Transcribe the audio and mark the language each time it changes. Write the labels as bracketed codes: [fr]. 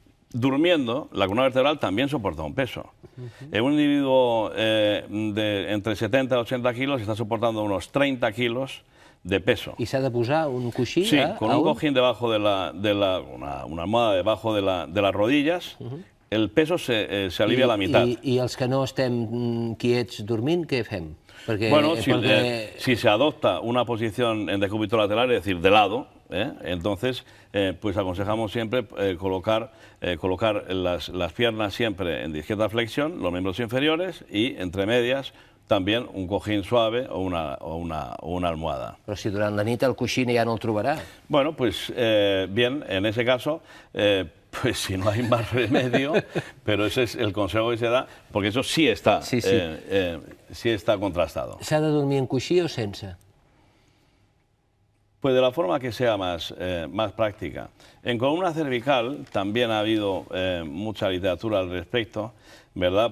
[es] Durmiendo, la columna vertebral también soporta un peso. En un individuo de entre 70 y 80 kilos está soportando unos 30 kilos de peso. [ca] ¿Y se ha de posar un coixí? [es] Sí, con un cojín debajo una almohada debajo de las rodillas, el peso se alivia a la mitad. [ca] I els que no estem quiets dormint, què fem? [es] Bueno, si se adopta una posición en decúbito lateral, es decir, de lado, entonces pues aconsejamos siempre colocar las piernas siempre en discreta flexión, los miembros inferiores y entre medias también un cojín suave o una almohada. [ca] Però si durant la nit el coixí ja no el trobarà. [es] Bueno, pues bien, en ese caso, pues si no hay más remedio, pero ese es el consejo que se da, porque eso sí está, sí está contrastado. [ca] ¿S'ha de dormir en coixí o sense? [es] Pues de la forma que sea más práctica. En columna cervical también ha habido mucha literatura al respecto, ¿verdad?